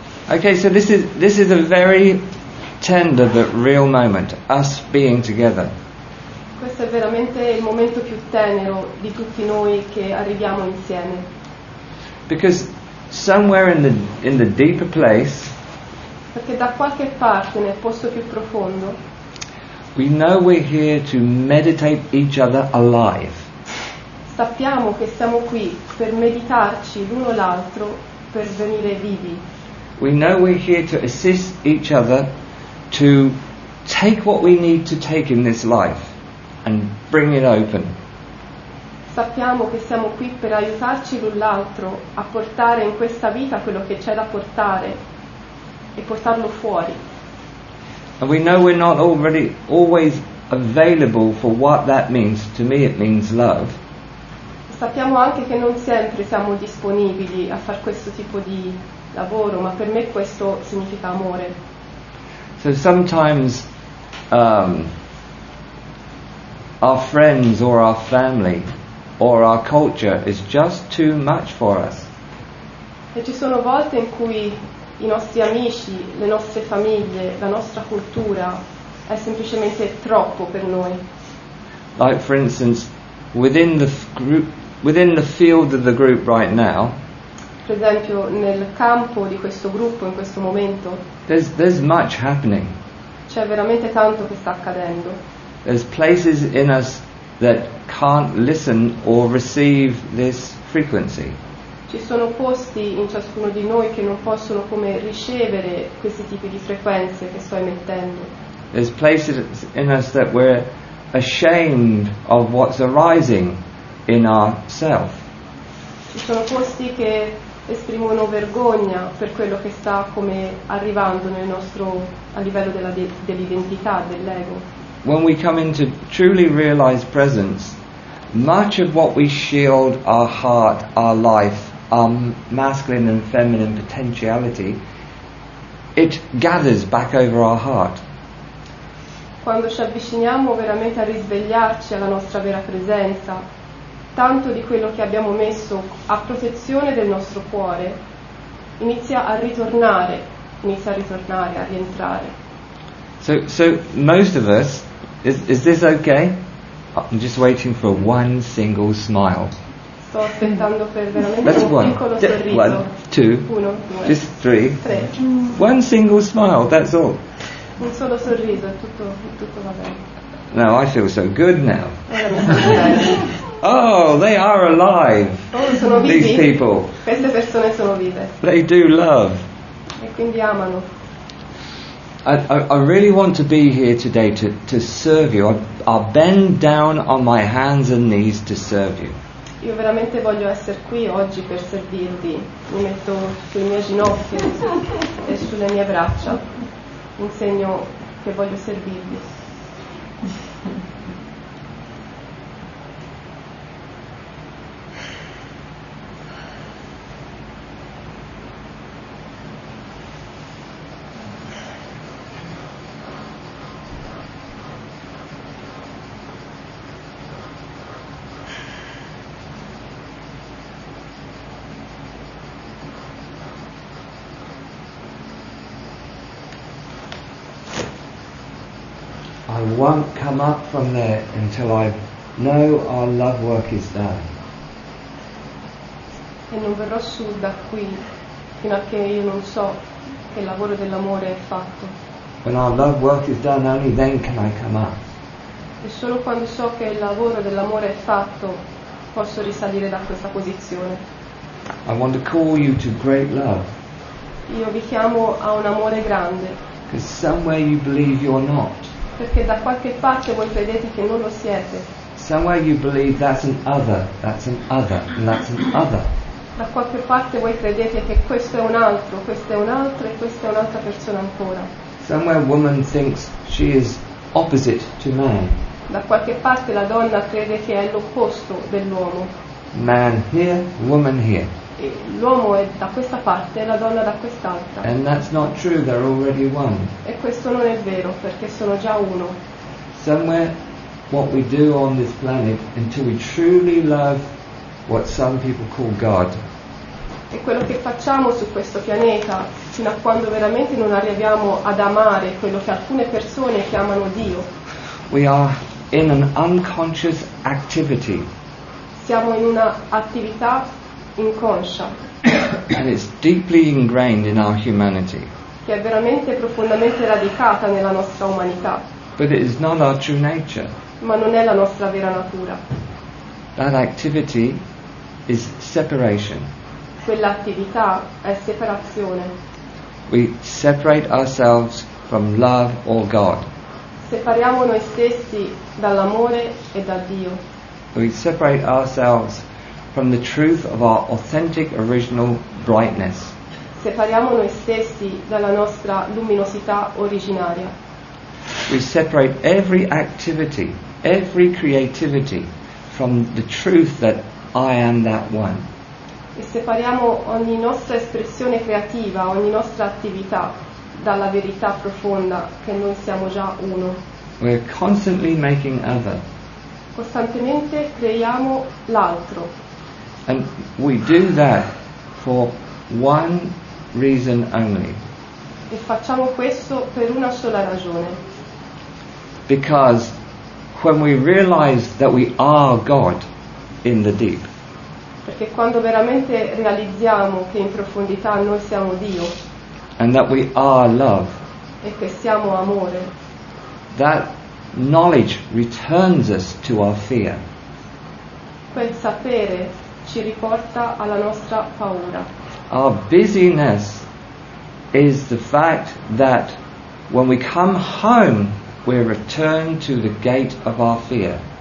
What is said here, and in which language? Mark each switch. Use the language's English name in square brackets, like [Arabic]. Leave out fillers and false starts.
[English] Okay, so this is a very tender but real moment, us being together. [Italian] Questo è veramente il momento più tenero di tutti noi che arriviamo insieme. [English] Because somewhere in the deeper place, [Italian] Perché da qualche parte, nel posto più profondo, [English] we know we're here to meditate each other alive. [Italian] sappiamo che siamo qui per meditarci l'uno l'altro, per venire vivi. [English] We know we're here to assist each other to take what we need to take in this life and bring it open. [Italian] Sappiamo che siamo qui per aiutarci l'un l'altro a portare in questa vita quello che c'è da portare e portarlo fuori. [English] And we know we're not always available for what that means. To me it means love. [Italian] Sappiamo anche che non sempre siamo disponibili a fare questo tipo di lavoro, ma per me questo significa amore. [English] So sometimes our friends or our family or our culture is just too much for us. [Italian] E ci sono volte in cui i nostri amici, le nostre famiglie, la nostra cultura è semplicemente troppo per noi. [English] Like for instance, within the group, within the field of the group right now, [Italian] Per esempio nel campo di questo gruppo in questo momento [English] there's much happening. [Italian] c'è veramente tanto che sta accadendo. [English] There's places in us that can't listen or receive this frequency. [Italian] Ci sono posti in ciascuno di noi che non possono come ricevere questi tipi di frequenze che sto emettendo. [English] There's places in us that we're ashamed of what's arising in ourself. [Italian] Ci sono posti che esprimono vergogna per quello che sta come arrivando nel nostro, a livello dell'identità, dell'ego. [English] When we come into truly realized presence, much of what we shield our heart, our life, our masculine and feminine potentiality, it gathers back over our heart. [Italian] Quando ci avviciniamo veramente a risvegliarci alla nostra vera presenza, tanto di quello che abbiamo messo a protezione del nostro cuore inizia a ritornare, a rientrare. [English] So most of us, is this okay? I'm just waiting for one single smile. [Italian] Sto aspettando per veramente [English] That's [Italian] un piccolo sorriso. [English] 1, 2, [Italian] 1, 2, [English] just 3. [Italian] 3. [English] One single smile, that's all. [Italian] Un solo sorriso e tutto va bene. [English] No, I feel so good now. [Italian] Ora mi sento bene. [English] Oh, they are alive. [Italian] Oh, sono [English] These [Italian] vivi? [English] people. [Italian] Queste persone sono vive [English] They do love. [Italian] e quindi amano. [English] I really want to be here today to serve you. I'll bend down on my hands and knees to serve you. [Italian] Io veramente voglio essere qui oggi per servirvi. Mi metto sui miei ginocchi e sulle mie braccia, in segno che voglio servirvi. [English] I won't come up from there until I know our love work is done. [Italian] E non verrò su da qui fino a che io non so che il lavoro dell'amore è fatto. [English] When our love work is done, only then can I come up. [Italian] E solo quando so che il lavoro dell'amore è fatto posso risalire da questa posizione. [English] I want to call you to great love, [Italian] Io vi chiamo a un amore grande, [English] because somewhere you believe you're not. [Italian] perché da qualche parte voi credete che non lo siete. [English] Somewhere you believe that's an other, and that's an other. [Italian] Da qualche parte voi credete che questo è un altro e questa è un'altra persona ancora. [English] Somewhere woman thinks she is opposite to man. [Italian] Da qualche parte la donna crede che è l'opposto dell'uomo. [English] Man here, woman here. [Italian] E l'uomo è da questa parte e la donna da quest'altra. [English] And that's not true, they're already one. [Italian] E questo non è vero, perché sono già uno. [English] Somewhere what we do on this planet until we truly love what some people call God, [Italian] E quello che facciamo su questo pianeta, fino a quando veramente non arriviamo ad amare quello che alcune persone chiamano Dio, [English] we are in an unconscious activity, [Italian] siamo in una attività inconscia, [English] and it's deeply ingrained in our humanity. [Italian] che è veramente profondamente radicata nella nostra umanità, [English] But it is not our true nature. [Italian] ma non è la nostra vera natura. [English] That activity is separation. [Italian] Quell'attività è separazione. [English] We separate ourselves from love or God. [Italian] Separiamo noi stessi dall'amore e da Dio. [English] We separate ourselves from the truth of our authentic original brightness. [Italian] Separiamo noi stessi dalla nostra luminosità originaria. [English] We separate every activity, every creativity from the truth that I am that one. [Italian] E separiamo ogni nostra espressione creativa, ogni nostra attività dalla verità profonda che noi siamo già uno. [English] We're constantly making other. [Italian] Costantemente creiamo l'altro [English] And we do that for one reason only. [Italian] e facciamo questo per una sola ragione, [English] Because when we realize that we are God in the deep, [Italian] Perché quando veramente realizziamo che in profondità noi siamo Dio [English] and that we are love, [Italian] e che siamo amore, [English] that knowledge returns us to our fear. [Italian] quel sapere ci riporta alla nostra paura. [English] Our busyness is the fact that when we come home, we're returned to the gate of our fear.